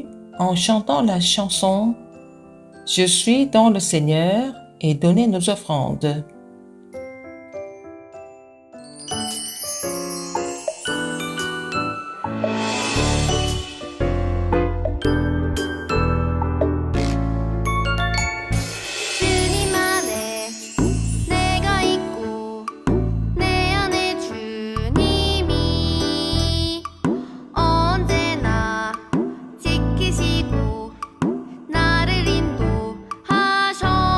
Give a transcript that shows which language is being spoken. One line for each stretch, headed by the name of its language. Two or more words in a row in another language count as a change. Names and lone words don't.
French: en chantant la chanson « Je suis dans le Seigneur » et donner nos offrandes.
Korean: 주님 안에 내가 있고 내 안에 주님이 언제나 지키시고 나를 인도하셔